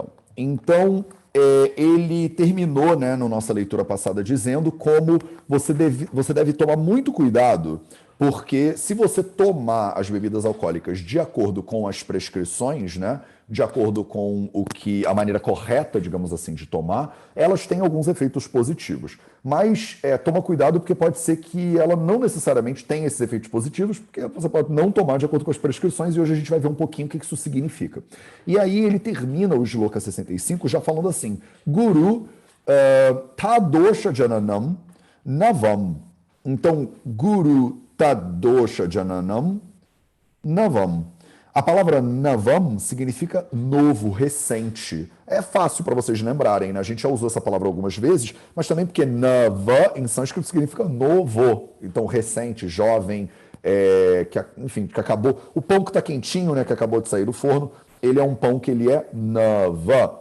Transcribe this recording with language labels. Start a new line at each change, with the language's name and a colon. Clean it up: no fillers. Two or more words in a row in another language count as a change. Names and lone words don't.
Portuguese: Então, ele terminou, né, na nossa leitura passada, dizendo como você deve tomar muito cuidado, porque se você tomar as bebidas alcoólicas de acordo com as prescrições, né, de acordo com a maneira correta, digamos assim, de tomar, elas têm alguns efeitos positivos. Mas toma cuidado porque pode ser que ela não necessariamente tenha esses efeitos positivos, porque você pode não tomar de acordo com as prescrições, e hoje a gente vai ver um pouquinho o que isso significa. E aí ele termina o Shloka 65 já falando assim,
Sanskrit: Guru Tadosha Jananam Navam.
Portuguese: Então,
Sanskrit: Guru Tadosha Jananam Navam.
Portuguese: A palavra Navam significa novo, recente. É fácil para vocês lembrarem, né? A gente já usou essa palavra algumas vezes, mas também porque Nava, em sânscrito, significa novo. Então, recente, jovem, que acabou. O pão que está quentinho, né, que acabou de sair do forno, ele é um pão que ele é Nava.